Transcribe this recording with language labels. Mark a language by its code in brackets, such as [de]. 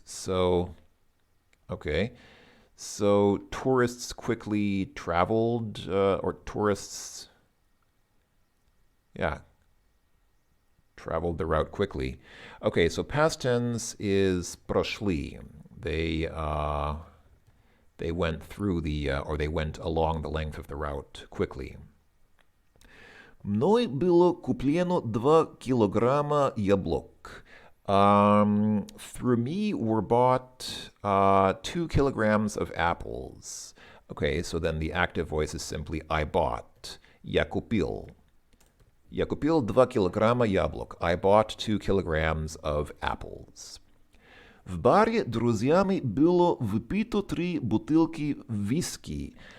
[en] So okay. So tourists quickly traveled, or tourists, yeah, traveled the route quickly. Okay, so past tense is прошли. They went through or they went along the length of the route quickly. [ru] Мной было куплено 2 килограмма яблок. [en] Through me were bought 2 kilograms of apples. Okay, so then the active voice is simply I bought. [ru] Я купил. Я купил 2 килограмма яблок. [en] I bought 2 kilograms of apples. [ru] В баре друзьями было выпито 3 бутылки виски.